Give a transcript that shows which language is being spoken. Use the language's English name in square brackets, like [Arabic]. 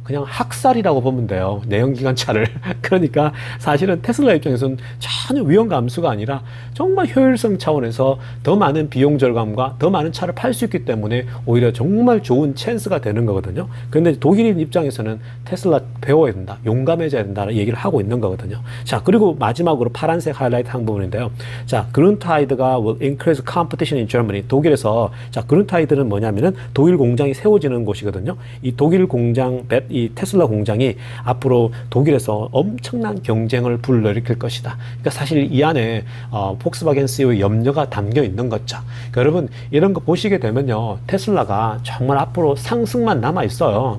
[Korean] 그냥 학살이라고 보면 돼요. 내연기관차를. 그러니까 사실은 테슬라 입장에서는 전혀 위험 감수가 아니라 정말 효율성 차원에서 더 많은 비용 절감과 더 많은 차를 팔 수 있기 때문에 오히려 정말 좋은 찬스가 되는 거거든요. 그런데 독일인 입장에서는 테슬라 배워야 된다. 용감해져야 된다는 얘기를 하고 있는 거거든요. 자, 그리고 마지막으로 파란색 하이라이트 한 부분인데요. [English] 자, 그룬타이드가 will increase competition in Germany. [Korean] 독일에서, 자, 그룬타이드는 뭐냐면은 독일 공장이 세워지는 곳이거든요. 이 독일 공장, 이 테슬라 공장이 앞으로 독일에서 엄청난 경쟁을 불러일으킬 것이다. 그러니까 사실 이 안에 폭스바겐 CEO의 염려가 담겨 있는 거죠. 그러니까 여러분, 이런 거 보시게 되면요, 테슬라가 정말 앞으로 상승만 남아 있어요.